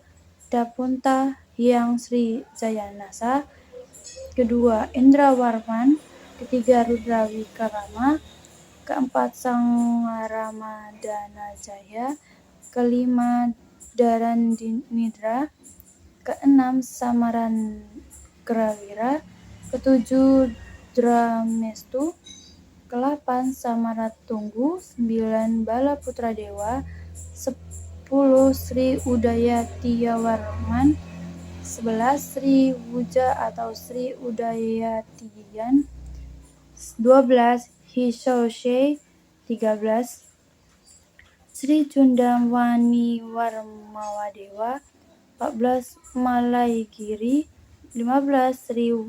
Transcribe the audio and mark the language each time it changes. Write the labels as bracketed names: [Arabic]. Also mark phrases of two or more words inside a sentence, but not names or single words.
[Indonesian] Dapunta Hyang Srijayanasa, kedua Indrawarman, ketiga Rudrawikrama, keempat Sangaramadanajaya, kelima Daranidra, keenam Samarangrawira, ketujuh Dramestu, ke-8 Samaratunggu, 9 Balaputradewa, 10 Sri Udayatiyawarman, 11 Sri Wuja atau Sri Udayatiyan, 12 Hishoushe, 13 Sri Cundawaniwarmawadewa, 14 Malaigiri, 15 Sri